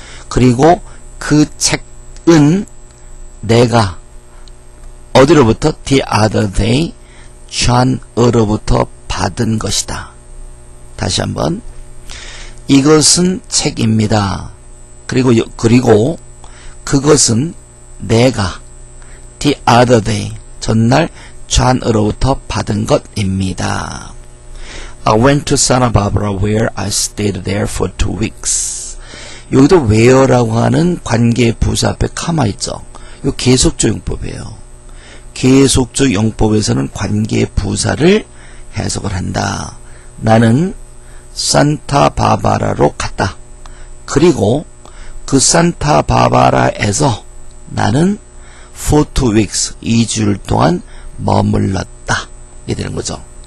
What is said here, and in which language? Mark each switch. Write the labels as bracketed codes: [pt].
[ko] 그리고 그 책은 내가 어디로부터 [en] the other day [ko] John으로부터 받은 것이다. 다시 한번 이것은 책입니다. 그리고 그것은 내가 [en] the other day [ko] 전날 John으로부터 받은 것입니다. [en] I went to Santa Barbara where I stayed there for 2 weeks. [ko] 여기도 where라고 하는 관계 부사 앞에 카마 있죠. 이거 계속적 용법이에요. 계속적 용법에서는 관계 부사를 해석을 한다. 나는 산타바바라로 갔다. 그리고 그 산타바바라에서 나는 [en] for 2 weeks [ko] 2주일 동안 머물렀다. 이렇게 되는 거죠.